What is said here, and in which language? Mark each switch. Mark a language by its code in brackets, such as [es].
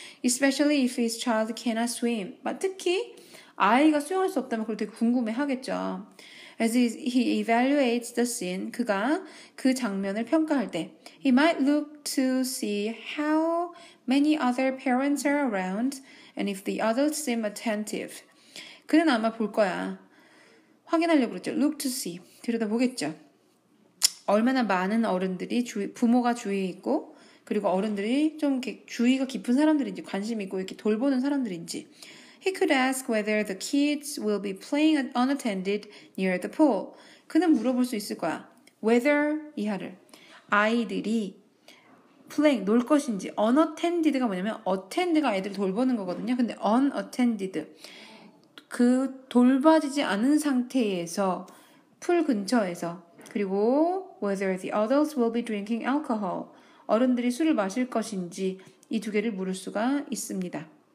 [en] Especially if his child cannot swim. [ko] 특히 아이가 수영할 수 없다면 그걸 되게 궁금해 하겠죠. [en] As he evaluates the scene, [ko] 그가 그 장면을 평가할 때 [en] he might look to see how many other parents are around and if the adults seem attentive. [ko] 그는 아마 볼 거야. 확인하려고 그랬죠. [en] Look to see. [ko] 들여다보겠죠. 얼마나 많은 어른들이 부모가 주위에 있고 그리고 어른들이 좀 이렇게 주의가 깊은 사람들인지 관심 있고 이렇게 돌보는 사람들인지. [en] He could ask whether the kids will be playing unattended near the pool. [ko] 그는 물어볼 수 있을 거야. Whether 이하를 아이들이 playing 놀 것인지. unattended가 뭐냐면 attend가 아이들을 돌보는 거거든요. 근데 unattended 그 돌봐지지 않은 상태에서 풀 근처에서 그리고 [en] whether the adults will be drinking alcohol [ko] 어른들이 술을 마실 것인지 이 두 개를 물을 수가 있습니다.